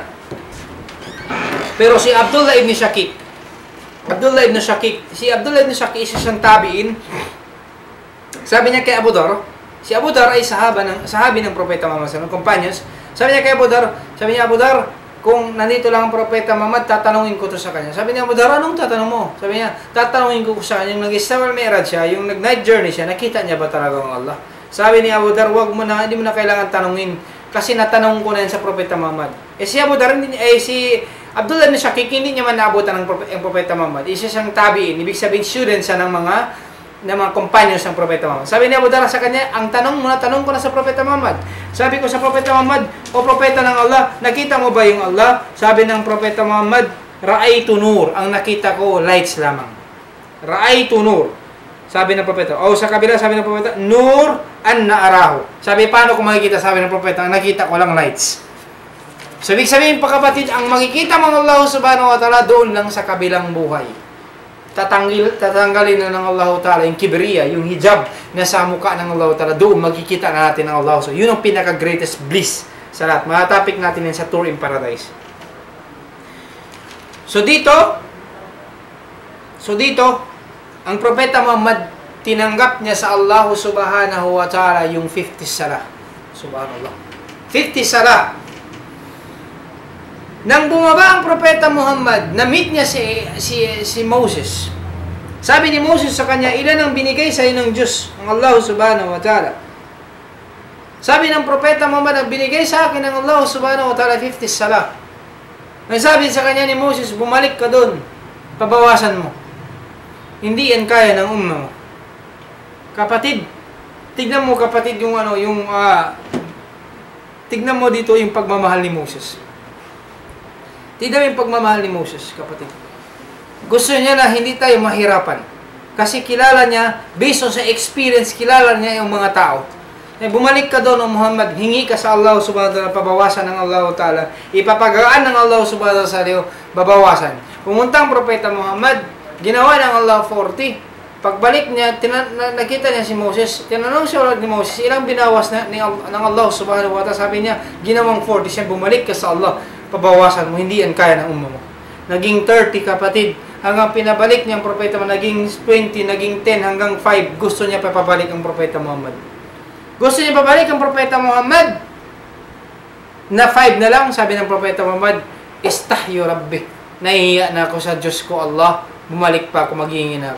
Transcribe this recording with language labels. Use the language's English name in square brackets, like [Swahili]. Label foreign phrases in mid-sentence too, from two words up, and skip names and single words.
[Filipino] Pero si Abdullah ibn Shaqiq, si Abdullah ibn Shaqiq is isang tabi'in. Sabi niya kay Abu Dhar, si Abu Dhar ay sahabi ng Propeta Muhammad, companions. Sabi niya kay Abu Dhar, Abu Dhar, kung nandito lang ang Propeta Muhammad, tatanungin ko to sa kanya. Sabi niya, Abu Dhar, anong tatanong mo? Sabi niya, tatanungin ko sa kanya, yung nag-Isra wal Mi'raj siya, yung nag- [English] night journey [Filipino] siya, nakita niya ba talaga ang Allah? Sabi ni Abu Dhar, hindi mo na kailangan tanungin, kasi natanong ko na yan sa Propeta Muhammad. Si Abu Dhar, si Abdullah ibn Shaqiq, hindi niya man naabutan ng Propeta Muhammad. Isa siyang tabi'in, ibig sabihin student siya ng mga companions ng Propeta Muhammad. Sabi ni Abu Dhar sa kanya, tanong ko na sa Propeta Muhammad. Sabi ko sa Propeta Muhammad, o Propeta ng Allah, nakita mo ba yung Allah? Sabi ng Propeta Muhammad, [Arabic] رأيت نور, [Filipino] ang nakita ko, lights lamang. [Arabic] رأيت نور. [Filipino] Sabi ng Propeta. O sa kabila, sabi ng Propeta, [Arabic] نور أنى أراه. [Filipino] Sabi, paano ko makikita? Sabi ng Propeta, nakita ko lang lights. So, ibig sabihin pa kapatid, ang makikita mo ng Allah [Arabic] سبحانه وتعالى [Filipino] doon lang sa kabilang buhay. Tatanggalin na ng Allah Ta'ala yung kibriya, yung hijab na sa mukha ng Allah Ta'ala, doon magkikita na natin ng Allah. So, yun ang pinaka- [English] greatest bliss [Filipino] sa lahat. Mga topic natin yan sa Tour in Paradise. So, dito, ang Propeta Muhammad, tinanggap niya sa Allah [Arabic] سبحانه وتعالى [Filipino] yung 50 salah. Subhanallah. 50 salah. Nang bumaba ang Propeta Muhammad, na-meet niya si Moses. Sabi ni Moses sa kanya, ilan ang binigay sa ng Diyos, ng Allah [Arabic] سبحانه وتعالى? [Filipino] Sabi ng propeta Muhammad, ang binigay sa akin ng Allah [Arabic] سبحانه وتعالى, [Filipino] 50 salah. May sabi sa kanya ni Moses, bumalik ka doon, pabawasan mo. Hindi yan kaya ng umma mo. Kapatid, tignan mo kapatid yung tignan mo dito yung pagmamahal ni Moses. Tignan mo yung pagmamahal ni Moses, kapatid. Gusto niya na hindi tayo mahirapan. Kasi kilala niya, [English] based on [Filipino] sa experience, kilala niya yung mga tao. Bumalik ka doon, Muhammad, hingi ka sa Allah [Arabic] سبحانه وتعالى, [Filipino] pabawasan ng Allah ta'ala, ipapagaan ng Allah [Arabic] سبحانه وتعالى, [Filipino] babawasan. Pumunta ang propeta Muhammad, ginawa ng Allah 40. Pagbalik niya, nakita niya si Moses, tinanong siya ni Moses, ilang binawas ng Allah [Arabic] سبحانه وتعالى, [Filipino] sabi niya, ginawang 40 siya, bumalik ka sa Allah, pabawasan mo, hindi yan kaya ng umma mo. Naging 30, kapatid, hanggang pinabalik niya ang propeta mo, naging 20, naging 10, hanggang 5, gusto niya papabalik ang propeta Muhammad. Gusto niya pabalik ang propeta Muhammad na 5 na lang, sabi ng propeta Muhammad, [Arabic] استحييت ربي, [Filipino] nahihiya na ako sa Diyos ko Allah, bumalik pa ako, maghihingi na ako.